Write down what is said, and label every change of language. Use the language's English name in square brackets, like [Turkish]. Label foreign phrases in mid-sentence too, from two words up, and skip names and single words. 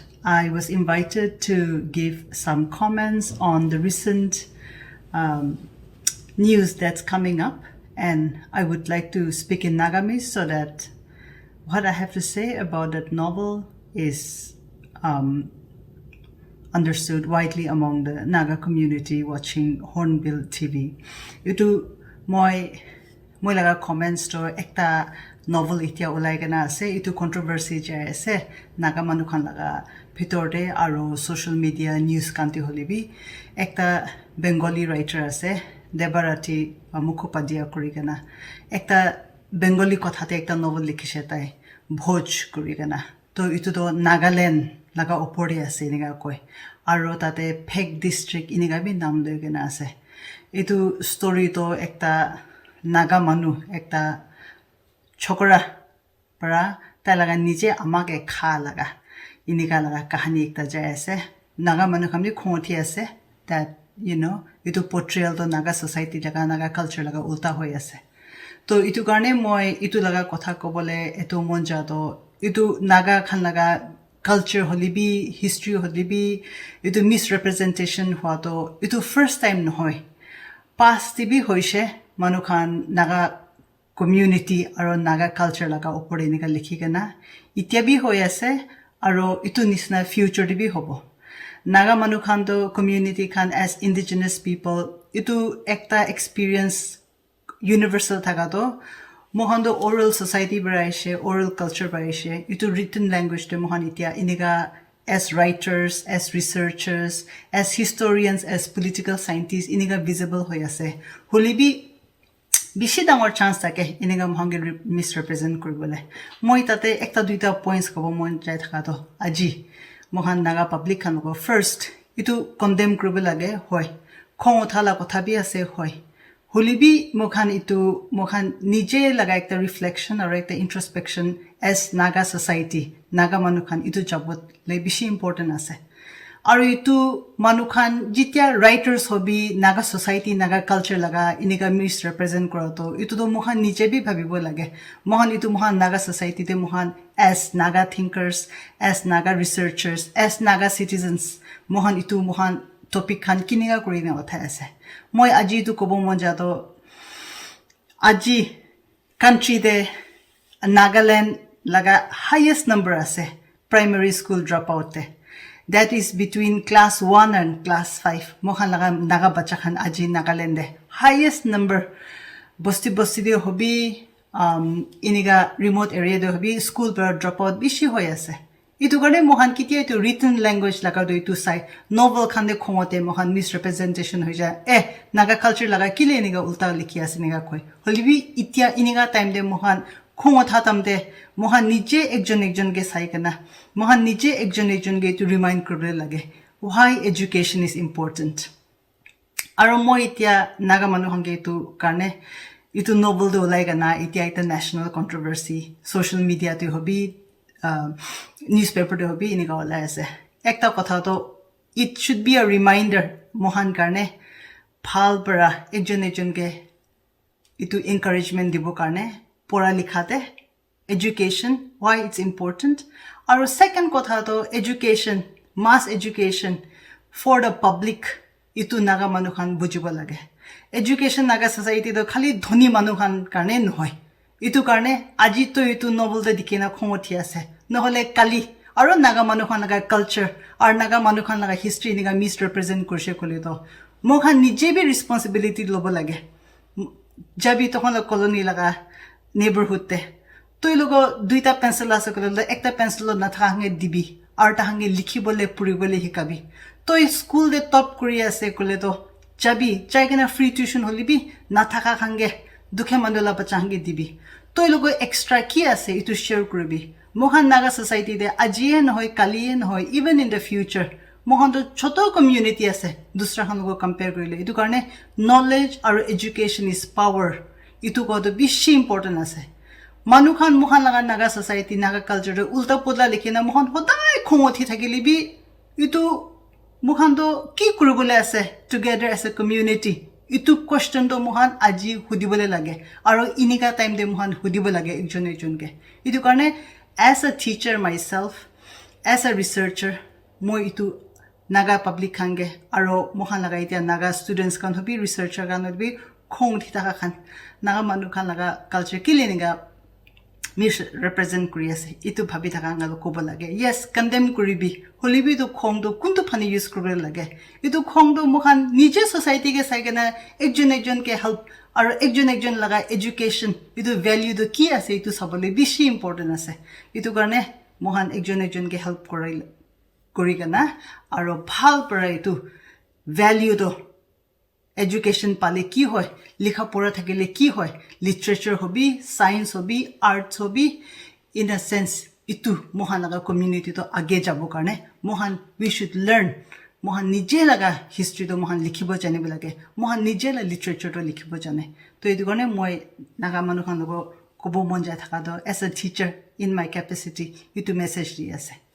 [English] I was invited to give some comments on the recent news that's coming up, and I would like to speak in Nagamese so that what I have to say about that novel is understood widely among the Naga community watching Hornbill TV. [Naga Pidgin] Itu moi laga comments to ekta novel itia ulai kana ase itu controversy jai ase Naga manu khan laga bhitor de aro [English] social media [Naga Pidgin] news kanti holibi ekta Bengali writer ase Debarati Mukhopadhyay kuri kana ekta Bengali kothate ekta novel likhise tai Bhoj kuri kana to itu to Nagaland laga opore ase niga koi aro tate Peck district iniga bi nam loi kana ase itu story to ekta Naga manu ekta chokora para ta laga nije amake kha laga inika laga kahani ekta jai ase Naga manu khamni khoti ase that itu portrayal to Naga society laga Naga culture laga ulta hoi ase to itu karne moi itu laga kotha kobole etu mon ja to itu Naga khan laga culture holibi history holibi itu misrepresentation hua to itu [English] first time [Naga Pidgin] nohoi past bi hoise manu khan Naga community aro Naga culture laga opore nika likhi kana itia bi hoi ase aro itu nisna future bi hobo Naga manu khan to community khan [English] as indigenous people [Naga Pidgin] itu ekta [English] experience universal [Naga Pidgin] thaga to mohan do [English] oral society [Naga Pidgin] baraishe [English] oral culture [Naga Pidgin] baraishe itu [English] written language [Naga Pidgin] de mohan itia iniga [English] as writers as researchers as historians as political scientists [Naga Pidgin] iniga visible hoi ase holibi bishi dangor chance take iniga mohan misrepresent kuribole moi tate ekta duita points kobo mon jai thaka to aji mohan Naga public khan ko first itu condemn kuribole lage hoy khong uthala kotha bi ase hoy holibi mokhan nije laga ekta reflection or ekta [English] introspection as Naga society [Naga Pidgin] Naga manu khan itu jabot le bishi important ase aru itu manu khan jitia writers hobi Naga society Naga culture laga iniga misrepresent kora to itu to mohan nije bi bhabibo lage mohan itu mohan Naga society te mohan [English] as Naga thinkers as Naga researchers as Naga citizens [Naga Pidgin] mohan itu mohan topic khan kiniga kuri na otha ase moi aji tu kobo mon ja to aji country de Nagaland laga [English] highest number [Naga Pidgin] ase [English] primary school dropout [Naga Pidgin] te [English] that is between class 1 and class 5 [Naga Pidgin] mohan laga Naga bacha khan aji Nagaland de [English] highest number [Naga Pidgin] bosti de hobi iniga remote area de hobi school per dropout bishi hoi ase itu gane mohan kitia itu [English] written language [Naga Pidgin] laga do itu sai novel khan de khomote mohan misrepresentation hoi ja Naga culture laga kile iniga ulta likhi ase niga koi holibi itia iniga time de mohan khomotha tamde mohan nije ekjon ge sai kana mohan nije ekjon ge to remind kurbe lage [English] why education is important [Naga Pidgin] aro moi itia Naga manu hange tu karne itu novel do like na itia ita [English] national controversy social media [Naga Pidgin] to hobi newspaper to hobi iniga wala ase ekta kotha to [English] it should be a reminder [Naga Pidgin] mohan karne phal para ekjon ke itu encouragement dibo karne pora likhate [English] education why it's important [Naga Pidgin] aru second kotha to [English] education mass education for the public [Naga Pidgin] itu naga manu khan bujibo lage education naga society to khali dhoni manu khan karne nohoy itu karne aji to itu novel de dikena khomothi ase nohole kali aru naga manu khan naga culture ar naga manu khan naga history niga misrepresent kurse kole to mokhan nije bi responsibility lobo lage jabi tokhon la colony laga neighborhood te toi logo duita pencil ase kole ekta pencil na thange dibi ar ta hange likhibole puribole hikabi toi school de top kuri ase kole to jabi chaigena [English] free tuition [Naga Pidgin] holibi na thaka hange dukhe mandola bachange dibi toi logo extra ki ase itu share kuribi mohan naga society de ajiye na hoy kaliye na hoy [English] even in the future [Naga Pidgin] mohan to choto community ase dusra khan logo compare korile itu karne [English] knowledge or education is power [Naga Pidgin] itu ko to bishi important ase manu khan mohan naga society naga culture de ulta podla likhina mohan hodai khongothi thakili bi itu mohan to ki kuribole ase [English] together as a community [Naga Pidgin] itu question to mohan aji hudibole lage aro inika time de mohan hudibo lage ekjon ke itu karne [English] as a teacher myself as a researcher [Naga Pidgin] moi itu naga public khange aro mohan laga itia naga students kan hobi researcher kan hobi khong thita khan naga manu khan laga culture kileninga mis represent kuri ase itu bhabi thaka ngal kobo lage [English] yes condemn [Naga Pidgin] kuribi holibi to khong do kuntu phani use kurbe lage itu khong do mohan nije society ke saigena ekjon ke help aro ekjon laga education itu value do ki ase itu sabole bishi important ase itu karne mohan ekjon ke help kori kana aro bhal para itu value do education pale ki hoy likha pora thakile ki hoy literature hobi science hobi arts hobi [English] in a sense [Naga Pidgin] itu mohan laga community to age jabo karne mohan [English] we should learn [Naga Pidgin] mohan nije laga history to mohan likhibo jane bilage mohan nije la literature to likhibo jane to edu karne moi naga manu khan logo kobo mon jai thaka do [English] as a teacher in my capacity [Naga Pidgin] itu message di ase.